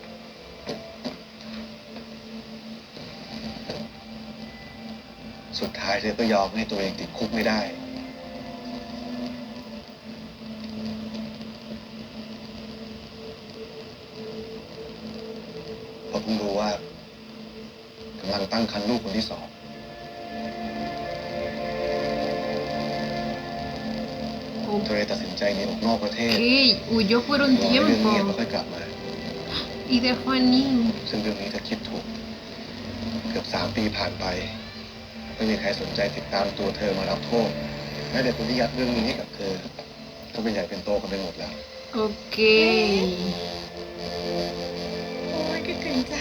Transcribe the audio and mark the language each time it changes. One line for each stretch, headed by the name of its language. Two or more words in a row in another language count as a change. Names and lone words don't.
Thai: สุดท้ายเธอก็ยอมให้ตัวเองติดคุกไม่ได้ เพราะเพิ่งรู้ว่ากำลังตั้งครรภ์ลูกคนที่สอง เธอเลยตัดสินใจหนีออกนอกประเทศ
Spanish: Ok, huyó por un
Thai: รอให้เรื่องเงียบแล้ว
Spanish: tiempo
Thai: ค่อยกลับมา
Spanish: y dejó a Ning.
Thai: ซึ่งเรื่องนี้เธอคิดถูก เกือบ3 ปีผ่านไป ไม่มีใครสนใจติดตามตัวเธอมารับโทษแม้แต่คนที่ยัดเรื่องนี้ให้กับเธอก็เป็นใหญ่เป็นโตกันไปหมดแล้ว Ok. โอ้ยคิดถึงจัง